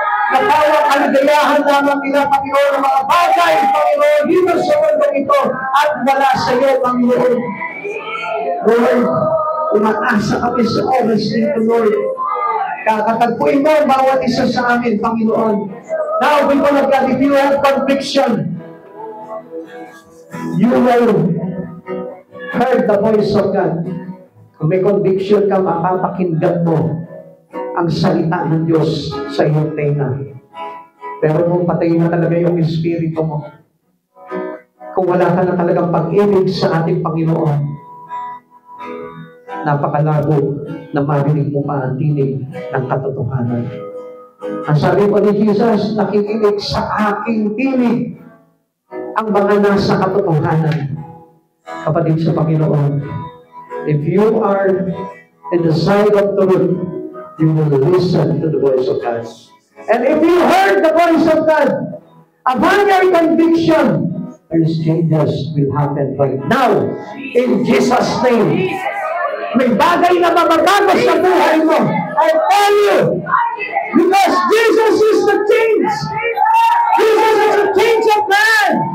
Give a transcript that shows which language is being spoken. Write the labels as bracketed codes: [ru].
[tl] Napawang kaligayahan lamang nila, Panginoon, ng mga bagay, Panginoon, dito sa mundo ito, at wala sa iyo, Panginoon. Lord, umaasa kami sa oras nito, Lord. Kakatagpuin mo ang bawat isa sa amin, Panginoon. [en] Now, people of God, if you have conviction, you will heard the voice of God. [tl] Kung may conviction ka, mapapakinggan mo ang salita ng Diyos sa iyong tenga. Pero kung patay na talaga yung espiritu mo, kung wala ka na talagang pag-ibig sa ating Panginoon, napakalabo na marinig mo pa ang tinig ng katotohanan. Ang sabi ko ni Jesus, nakikinig sa aking tinig ang mga nasa katotohanan. Kapatid sa Panginoon, [en] if you are in the side of truth, you will listen to the voice of God. And if you heard the voice of God, upon your conviction, these changes will happen right now. In Jesus' name. [tl] May bagay na mababago sa buhay mo. [en] I tell you, because Jesus is the change. Jesus is the change of man.